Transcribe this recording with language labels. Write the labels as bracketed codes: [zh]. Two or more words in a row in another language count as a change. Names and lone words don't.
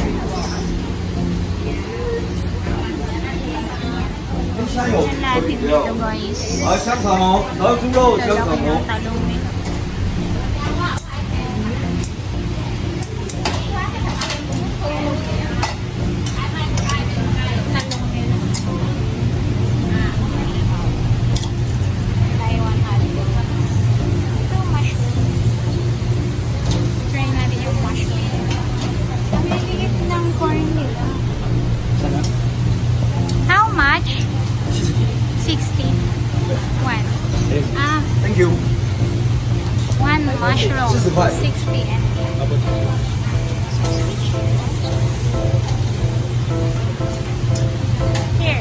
[tl] Yan natin dito guys. [zh] 香肠哦，还有猪肉香肠 [tl] Lalaki [zh] 哦 [tl] ng。talong eh. Taiwan hotdog. Ito mushroom. Try natin yung mushroom. Ang liit ng corn nila. [en] How much? 60. One. Ah, Thank you。 mushroom. [zh] 40块。 [en] 60 NT. Here.